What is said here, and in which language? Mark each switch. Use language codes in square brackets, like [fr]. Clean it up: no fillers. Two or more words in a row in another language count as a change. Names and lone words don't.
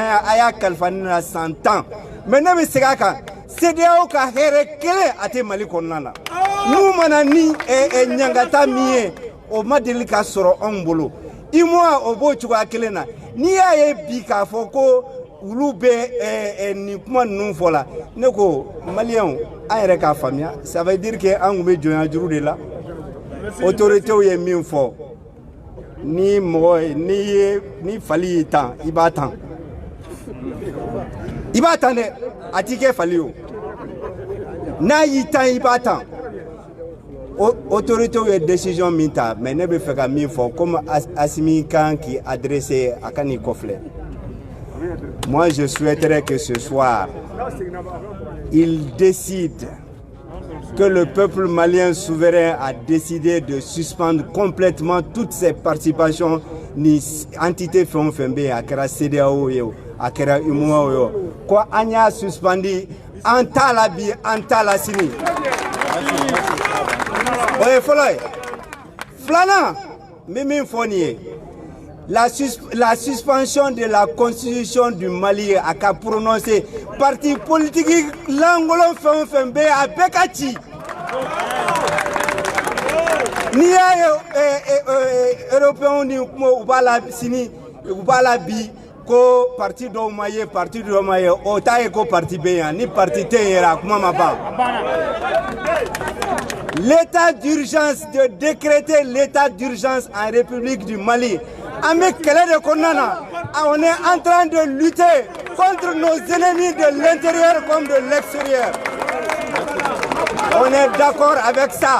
[bm] ye a y'a kalifa ne na [fr] 100 ans mais [bm] ne bɛ segin a kan CEDEAO ka hɛrɛ kelen a tɛ Mali kɔnɔna na n'u mana ni ɲangata min ye o ma deli ka sɔrɔ anw bolo UMOA o b'o cogoya kelen na n'i y'a ye bi k'a fɔ ko olu bɛ nin kuma ninnu fɔ la ne ko Maliyɛnw an yɛrɛ k'a faamuya [fr] ça veut dire que [bm] an tun bɛ jɔnya juru de la autorités ye min fɔ ni mɔgɔ ni fali y'i tan i b'a tan dɛ a t'i kɛ fali o n'a y'i tan i b'a tan autorités ye décision min ta mais ne bɛ fɛ ka min fɔ comme Assimi kan k'i adresser a ka n'i kɔfilɛ [fr] moi je souhaiterais que ce soir il décide que le peuple malien souverain a décidé de suspendre complètement toutes ses participations [bm] ni entité fɛn o fɛn bɛ yen a kɛra CEDEAO ye o a kɛra UMOA ye o ko an y'a suspendi an t'a la bi an t'a la sini o ye fɔlɔ ye filanan n bɛ min fɔ nin ye [fr] la suspension de la constitution du Mali [bm] a ka prononcer [fr] parti politique [bm] langolon fɛn o fɛn bɛ yen a bɛɛ ka ci n'i y'a ye européens ni kuma u b'a la sini u b'a la bi ko parti dɔw ma ye parti dɔw ma ye o t'a ye ko parti bɛ yan ni parti tɛ yen yɛrɛ a kuma ma ban. [fr] L'état d'urgence, de décréter l'état d'urgence en République du Mali. On est en train de lutter contre nos ennemis de l'intérieur comme de l'extérieur. On est d'accord avec ça.